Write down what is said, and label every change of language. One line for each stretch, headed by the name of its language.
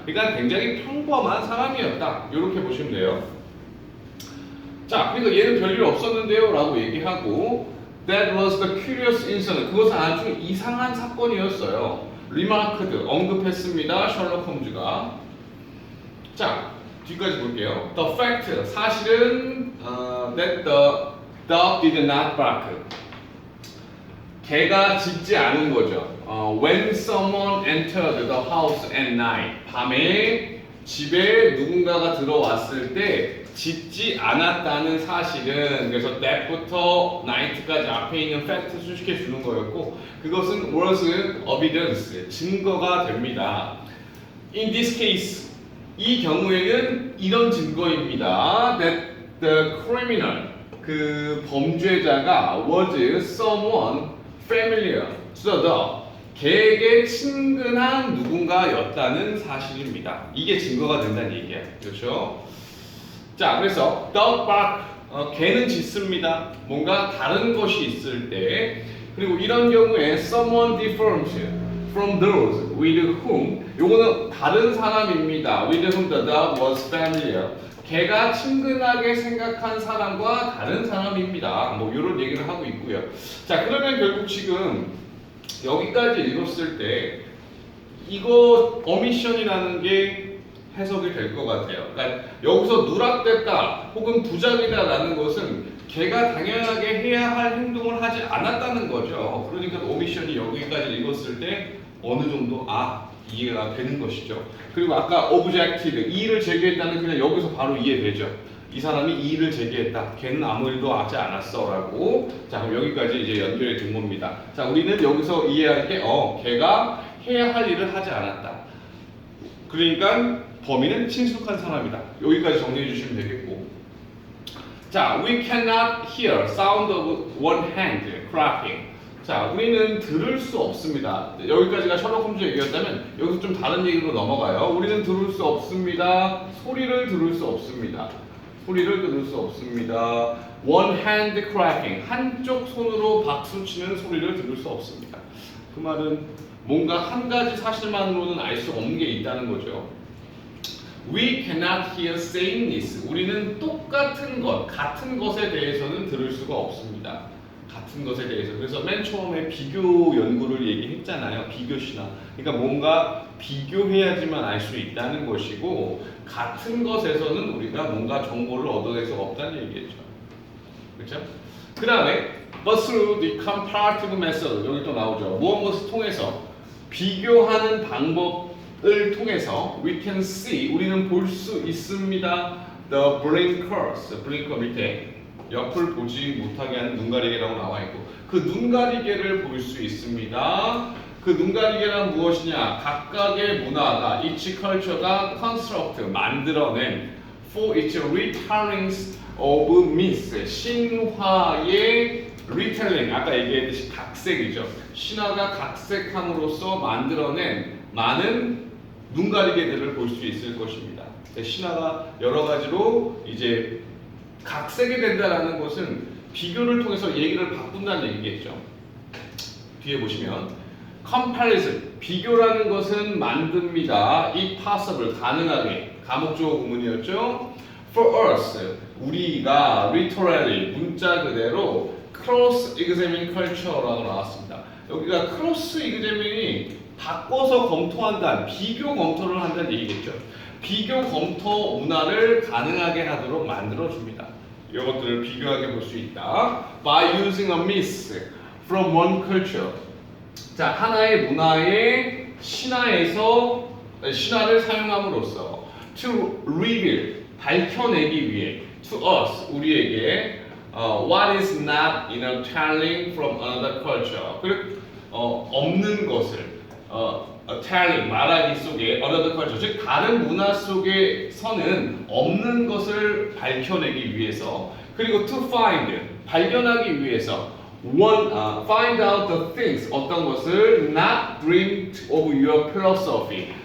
Korean: 그러니까 굉장히 평범한 사람이었다. 이렇게 보시면 돼요. 자, 그러니까 얘는 별일 없었는데요 라고 얘기하고
English: That was the curious incident.
Korean: 그것은 아주 이상한 사건이었어요. remarked, 언급했습니다. 셜록 홈즈가. 자, 뒤까지 볼게요.
English: The fact,
Korean: 사실은
English: that the dog did not bark.
Korean: 개가 짖지 않은 거죠.
English: When someone entered the house at night.
Korean: 밤에 집에 누군가가 들어왔을 때 짖지 않았다는 사실은 그래서 that부터 night까지 앞에 있는 fact 수식해 주는 거였고 그것은
English: was evidence,
Korean: 증거가 됩니다.
English: In this case,
Korean: 이 경우에는 이런 증거입니다.
English: That the criminal,
Korean: 그 범죄자가
English: was someone familiar to the dog.
Korean: 개에게 친근한 누군가였다는 사실입니다. 이게 증거가 된다는 얘기야. 그렇죠? 자, 그래서
English: dog bark,
Korean: 개는 짖습니다. 뭔가 다른 것이 있을 때. 그리고 이런 경우에
English: someone different from those with whom.
Korean: 요거는 다른 사람입니다.
English: with whom the dog was familiar.
Korean: 개가 친근하게 생각한 사람과 다른 사람입니다. 뭐 이런 얘기를 하고 있고요. 자, 그러면 결국 지금 여기까지 읽었을 때 이거 omission이라는 게 해석이 될 것 같아요. 그러니까 여기서 누락됐다 혹은 부작이다라는 것은 걔가 당연하게 해야 할 행동을 하지 않았다는 거죠. 그러니까 omission이 여기까지 읽었을 때 어느 정도 이해가 되는 것이죠. 그리고 아까 objected, 이의를 제기했다는 그냥 여기서 바로 이해되죠. 이 사람이 이의를 제기했다. 걔는 아무 일도 하지 않았어 라고. 자, 그럼 여기까지 이제 연결이 된 겁니다. 자, 우리는 여기서 이해할 게 걔가 해야 할 일을 하지 않았다. 그러니까 범인은 친숙한 사람이다. 여기까지 정리해 주시면 되겠고.
English: 자, we cannot hear sound of one hand clapping.
Korean: 자, 우리는 들을 수 없습니다. 여기까지가 셜록 홈즈 얘기였다면 여기서 좀 다른 얘기로 넘어가요. 우리는 들을 수 없습니다. 소리를 들을 수 없습니다. 소리를 들을 수 없습니다.
English: One hand clapping.
Korean: 한쪽 손으로 박수 치는 소리를 들을 수 없습니다. 그 말은 뭔가 한 가지 사실만으로는 알 수 없는 게 있다는 거죠.
English: We cannot hear sameness.
Korean: 우리는 똑같은 것, 같은 것에 대해서는 들을 수가 없습니다. 같은 것에 대해서. 그래서 맨 처음에 비교 연구를 얘기했잖아요. 비교 신화. 그러니까 뭔가 비교해야지만 알 수 있다는 것이고 같은 것에서는 우리가 뭔가 정보를 얻어낼 수가 없다는 얘기겠죠. 그렇죠? 그 다음에
English: but through the comparative method
Korean: 여기 또 나오죠. 무엇을 통해서 비교하는 방법을 통해서
English: we can see
Korean: 우리는 볼 수 있습니다. The blinkers, 블링커 밑에 옆을 보지 못하게 하는 눈가리개라고 나와 있고 그 눈가리개를 볼 수 있습니다. 그 눈가리개란 무엇이냐? 각각의 문화가 each culture가 construct 만들어낸
English: for its retellings of myths
Korean: 신화의 retelling 아까 얘기했듯이 각색이죠. 신화가 각색함으로써 만들어낸 많은 눈가리개들을 볼 수 있을 것입니다. 신화가 여러 가지로 이제 각색이 된다라는 것은 비교를 통해서 얘기를 바꾼다는 얘기겠죠. 뒤에 보시면 comparison, 비교라는 것은 만듭니다. it possible, 가능하게. 가목주어 구문이었죠.
English: for us,
Korean: 우리가
English: literally,
Korean: 문자 그대로
English: cross examine
Korean: culture라고 나왔습니다. 여기가 cross examine이 바꿔서 검토한다, 비교 검토를 한다는 얘기겠죠. 비교 검토 문화를 가능하게 하도록 만들어줍니다. 이것들을 비교하게 볼 수 있다.
English: By using a myth from one culture.
Korean: 자, 하나의 문화의 신화를 사용함으로써
English: to reveal,
Korean: 밝혀내기 위해
English: to us,
Korean: 우리에게
English: what is not telling from another culture.
Korean: 없는 것을 telling, 말하기 속에 another culture, 즉 다른 문화 속에서는 없는 것을 밝혀내기 위해서, 그리고 to find, 발견하기 위해서
English: find out the things,
Korean: 어떤 것을
English: not dreamed of your philosophy.